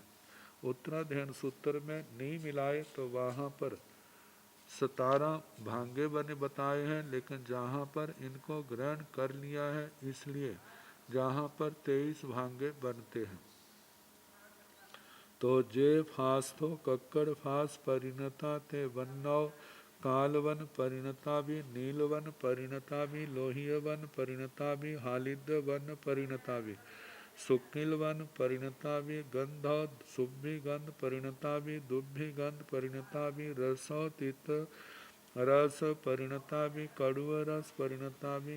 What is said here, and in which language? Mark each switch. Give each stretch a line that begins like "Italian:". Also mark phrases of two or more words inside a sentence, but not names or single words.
Hindi: उत्तराध्ययन सूत्र में नहीं मिलाए तो वहाँ पर 17 भांगे बने बताए हैं, लेकिन जहाँ पर इनको ग्रहण कर लिया है इसलिए जहाँ पर 23 भांगे बनते हैं।
Prakrit languages: तो जे फास तो कक्कड़ फास परिणता ते वन्नव, कालवन परिणता भी, नीलवन परिणता भी, लोहिय वन परिणता भी, हालिद वन परिणता भी, शुक्ल वन परिणता भी, गंध शुभ्भी गंध परिणता भी, दुब्भी गंध परिणता भी, रसोतित रस परिणता भी, कड़ुआ रस परिणता भी,